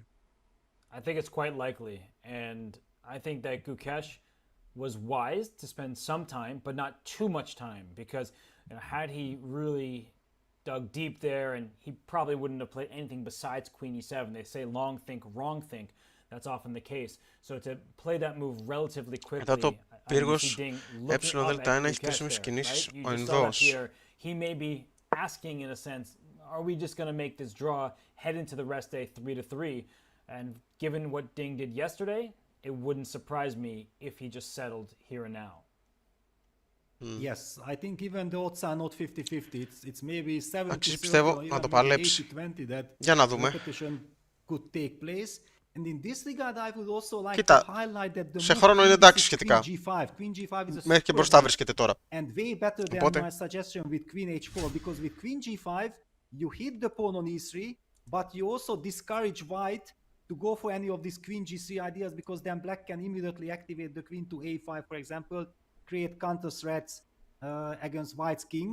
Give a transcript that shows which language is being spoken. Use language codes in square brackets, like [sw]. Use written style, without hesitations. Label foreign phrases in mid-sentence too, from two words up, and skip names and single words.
[en] I think it's quite likely, and I think that Gukesh was wise to spend some time, but not too much time, because had he really dug deep there, and he probably wouldn't have played anything besides queen e7. They say long think, wrong think. That's often the case. So to play that move relatively quickly, [el] πύργος ε1 έχει 3,5 κινήσεις ο Ινδός. [en] He may be asking in a sense, are we just going to make this draw, head into the rest day 3-3? And given what Ding did yesterday, it wouldn't surprise me if he just settled here and now. Yes, I think even the odds are not 50-50. It's maybe 70-30 [el] πιστεύω [en] or [el] να [en] even [el] το [en] maybe [el] παλέψει. [en] 80-20 that [el] Για να δούμε. [en] repetition could take place. And in this regard, I would also like [el] Κοίτα, [en] to highlight that the [el] σε [en] move [el] χρόνο είναι εντάξει [en] is [el] σχετικά. [en] Queen G5. Queen G5 is a [el] Μέχρι και [en] super [el] μπροστά [en] move [el] βρίσκεται τώρα. [en] and way better than [el] Οπότε, [en] my suggestion with Queen H4, because with Queen G5 you hit the pawn on E3, but you also discourage White to go for any of these Queen G3 ideas, because then Black can immediately activate the Queen to A5, for example, create counter threats against White's king.